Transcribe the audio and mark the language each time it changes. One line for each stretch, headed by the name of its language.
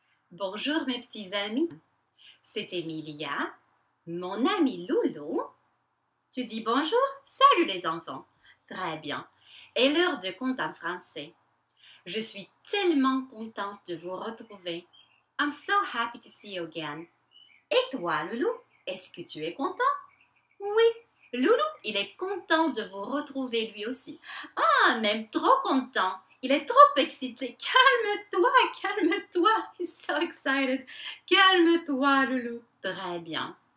French: Bonjour mes petits amis, c'est Emilia, mon amie Loulou. Tu dis bonjour? Salut les enfants. Très bien. Et l'heure de conte en français. Je suis tellement contente de vous retrouver.
English: I'm so happy to see you again.
French: Et toi, Loulou, est-ce que tu es content? Oui, Loulou, il est content de vous retrouver lui aussi. Ah, même trop content. Il est trop excité. Calme-toi, calme-toi.
English: He's so excited.
French: Calme-toi, Loulou. Très bien.